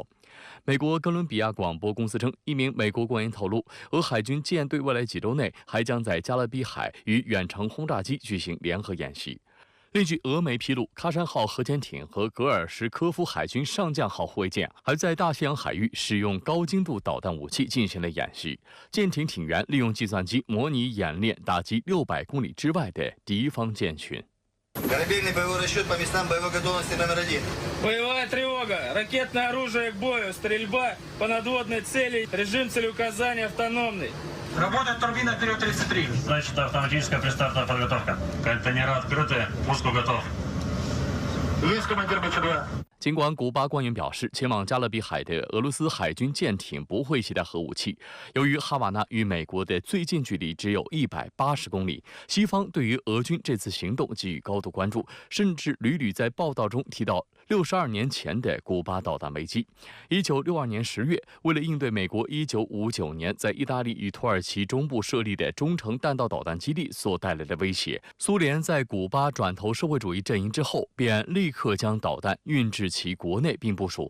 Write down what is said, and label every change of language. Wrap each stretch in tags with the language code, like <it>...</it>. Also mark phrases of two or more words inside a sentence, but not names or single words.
<zh>美国哥伦比亚广播公司称，一名美国官员透露，俄海军舰队未来几周内还将在加勒比海与远程轰炸机举行联合演习。另据俄媒披露，喀山号核潜艇和格尔什科夫海军上将号护卫舰还在大西洋海域使用高精度导弹武器进行了演习。舰艇艇员利用计算机模拟演练打击600公里之外的敌方舰群。</zh> <ru>Корабельный боевой расчет по местам боевой готовности номер 1. Боевая тревога, ракетное оружие к бою, стрельба по надводной цели, режим целеуказания автономный. Работает турбина вперед 33. Значит, автоматическая пристартная подготовка. Контейнеры открыты, пуску готов. Есть командир БЧ-2.</ru> <zh>尽管古巴官员表示，前往加勒比海的俄罗斯海军舰艇不会携带核武器。由于哈瓦那与美国的最近距离只有180公里，西方对于俄军这次行动给予高度关注，甚至屡屡在报道中提到62年前的古巴导弹危机。1962年10月，为了应对美国1959年在意大利与土耳其中部设立的中程弹道导弹基地所带来的威胁，苏联在古巴转投社会主义阵营之后，便立刻将导弹运至其国内并部署。</zh>